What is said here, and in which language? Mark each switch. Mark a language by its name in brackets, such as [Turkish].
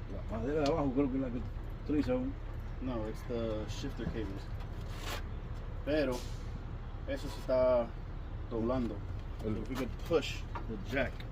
[Spanish] La madera de abajo creo que es la que utiliza aún. [English] No, it's the shifter cables. [Spanish] Pero eso se está doblando. [English] So if we could push the jack.